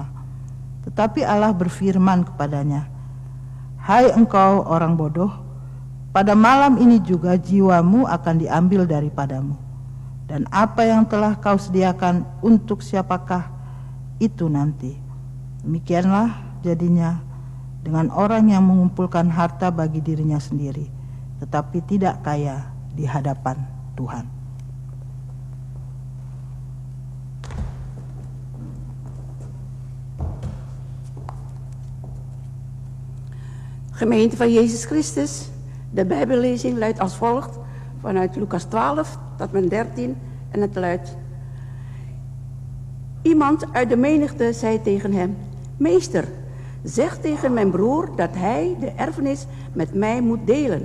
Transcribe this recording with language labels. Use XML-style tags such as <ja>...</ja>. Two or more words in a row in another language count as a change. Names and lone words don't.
<id>Tetapi Allah berfirman kepadanya, "Hai engkau orang bodoh, pada malam ini juga jiwamu akan diambil daripadamu. Dan apa yang telah kau sediakan untuk siapakah itu nanti?" Demikianlah jadinya dengan orang yang mengumpulkan harta bagi dirinya sendiri, tetapi tidak kaya di hadapan Tuhan.</id> <nl>Gemeente van Jezus Christus, de Bijbellezing luidt als volgt vanuit Lucas 12 tot en met 13 en het luidt: Iemand uit de menigte zei tegen hem: Meester, zeg tegen mijn broer dat hij de erfenis met mij moet delen.</nl>